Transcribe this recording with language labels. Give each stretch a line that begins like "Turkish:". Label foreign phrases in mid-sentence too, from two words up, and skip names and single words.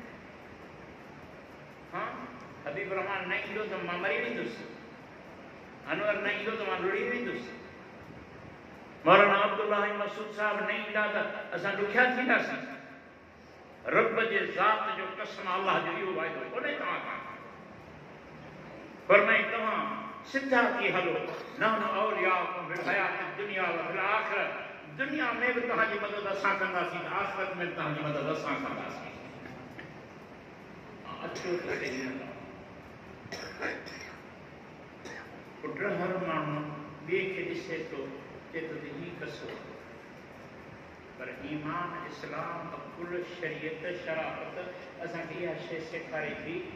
Sindhi: हा, हबीब रहमान न ईंदो त मां मरी वेंदुसि, अनवर न ईंदो त मां लुड़ी वेंदुसि, मौलाना अब्दुल्ला मसूद साहब न ईंदा त असां ॾुखिया थींदासीं। रब जे ज़ात जो कसम अल्लाह जो इहो वाइदो कोन्हे तव्हां खां। फरमाई तव्हां सिधा थी हलो,
Arabic: نحن أولياؤكم في الحياة الدنيا وفي الآخرة.
Sindhi: दुनिया में भी तव्हांजी मदद असां कंदासीं, आखिरत में भी तव्हांजी मदद असां कंदासीं। अचो त पुट हर माण्हू ॿिए खे ॾिसे थो चए थो त ही कसो, पर ईमान इस्लाम अकुल शरीयत शराफ़त असांखे इहा शइ सेखारे थी।